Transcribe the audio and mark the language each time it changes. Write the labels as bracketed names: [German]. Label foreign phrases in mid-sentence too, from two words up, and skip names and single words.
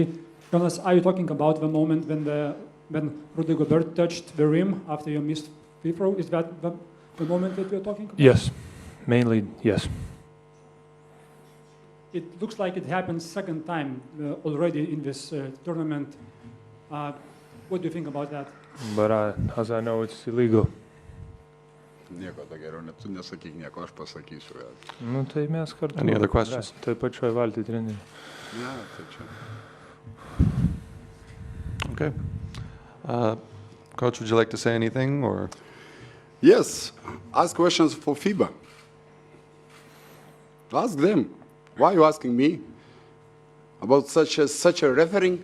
[English] Jonas, are you talking about the moment when Rudy Gobert touched the rim after you missed free throw? Is that the moment that you're talking about? Yes, mainly yes. It looks like it happened second time already in this tournament. What do you think about that? But as I know, it's illegal. [Lithuanian] Nieko to geriau, tu nesakyk nieko, aš pasakysiu. Nu, tai mes kartu. [English] Any other questions? [Lithuanian] Tai pačioj valty treneriai. Ne, tai čia. [English] Okay. Coach, would you like to say anything, or? Yes, ask questions for FIBA. Ask them. Why are you asking me about such a refereeing?